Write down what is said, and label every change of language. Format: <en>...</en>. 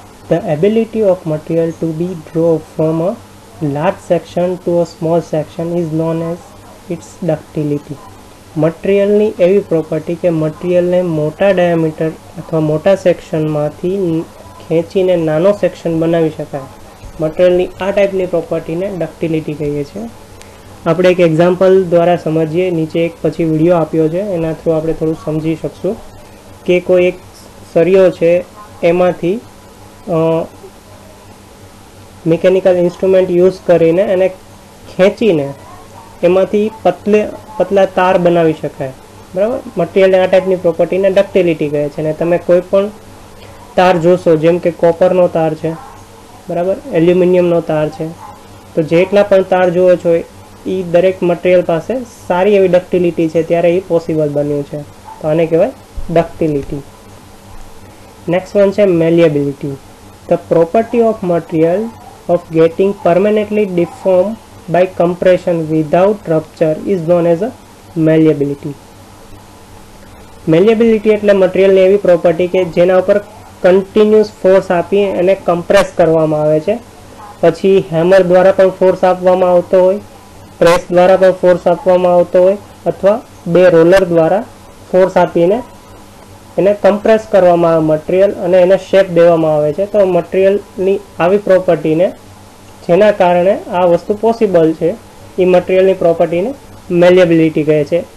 <en>The ability of material to be draw from a large section to a small section is known as its ductility.</en> <gu>મટીરિયલની એવી property કે મટીરિયલને મોટા diameter અથવા મોટા સેક્શનમાંથી ખેંચીને નાનો section બનાવી શકાય. મટીરિયલની આ ટાઈપની પ્રોપર્ટીને ડક્ટિલિટી કહીએ છીએ. આપણે એક એક્ઝામ્પલ દ્વારા સમજીએ. નીચે એક પછી વિડીયો આપ્યો છે એના થ્રુ આપણે થોડું સમજી શકશું કે કોઈ એક સળિયો છે એમાંથી મિકેનિકલ ઇન્સ્ટ્રુમેન્ટ યુઝ કરીને એને ખેંચીને એમાંથી પતલા તાર બનાવી શકાય. બરાબર, મટીરિયલને આ ટાઈપની પ્રોપર્ટીને ડક્ટિલિટી કહે છે. અને તમે કોઈ પણ તાર જોશો જેમ કે કોપરનો તાર છે, બરાબર, એલ્યુમિનિયમનો તાર છે, તો જેટલા પણ તાર જુઓ છો એ દરેક મટીરિયલ પાસે સારી એવી ડક્ટિલિટી છે ત્યારે એ પોસિબલ બન્યું છે. તો આને કહેવાય ડક્ટિલિટી. નેક્સ્ટ વન છે મેલિએબિલિટી.</gu> <en>The property of material of getting permanently deformed by compression without rupture is known as a malleability.</en> <gu>મેલિએબિલિટી એટલે મટીરિયલની એવી પ્રોપર્ટી કે જેના ઉપર કન્ટિન્યુઅસ ફોર્સ આપી એને કમ્પ્રેસ કરવામાં આવે છે. પછી હેમર દ્વારા પણ ફોર્સ આપવામાં આવતો હોય, પ્રેસ દ્વારા પણ ફોર્સ આપવામાં આવતો હોય અથવા બે રોલર દ્વારા ફોર્સ આપીને એને કમ્પ્રેસ કરવામાં આવે મટીરિયલ અને એને શેપ દેવામાં આવે છે. તો મટીરિયલની આવી પ્રોપર્ટીને જેના કારણે આ વસ્તુ પોસિબલ છે એ મટીરિયલની પ્રોપર્ટીને મેલિએબિલિટી કહે છે.</gu>